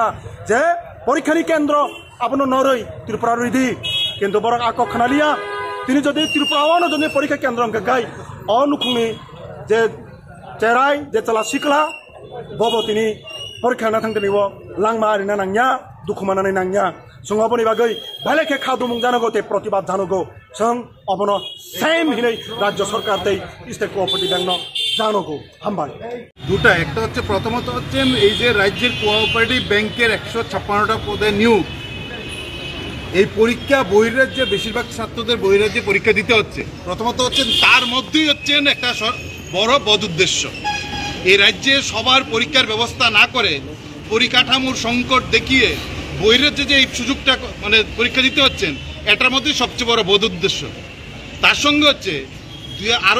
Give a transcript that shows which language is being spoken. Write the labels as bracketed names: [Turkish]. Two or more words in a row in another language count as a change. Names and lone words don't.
[Kok Borok] जे परीक्षानि केन्द्र आपनो नरै त्रिपुरा रिदि किन्तु बरक आक खनालिया तिनि जदि त्रिपुरावानो जदि परीक्षा केन्द्र गाय अनुखुंनि जे चेराय जे चला सिकला बबो तिनि परीक्षा ना थांतनिव लांमा आरिना नांया दुखुमानानै नांया सुंगाबनि बागै भालेखे खादुमुं जानगो ते प्रतिबाद जानगो जों अबनो सेम हिनै राज्य सरकार तै स्टेट कोअपरेटिव बैंक जानगो हामबाय [Bangla] দুটা একটা হচ্ছে প্রথমত হচ্ছে এই যে রাজ্যের [English] cooperative bank [Bangla] 156টা পদে নিয়োগ এই পরীক্ষা বহিরাজ্যে বেশিরভাগ ছাত্রদের বহিরাজ্যে পরীক্ষা দিতে হচ্ছে প্রথমত হচ্ছে তার মধ্যেই হচ্ছে একটা বড় বদ উদ্দেশ্য এই রাজ্যে সবার পরীক্ষার ব্যবস্থা না করে পরিকাঠামোর সংকট দেখিয়ে বহিরাজ্যে যে এই সুযোগটা মানে পরীক্ষা দিতে হচ্ছেন এটার মধ্যেই সবচেয়ে বড় বদ উদ্দেশ্য তার সঙ্গে হচ্ছে আরো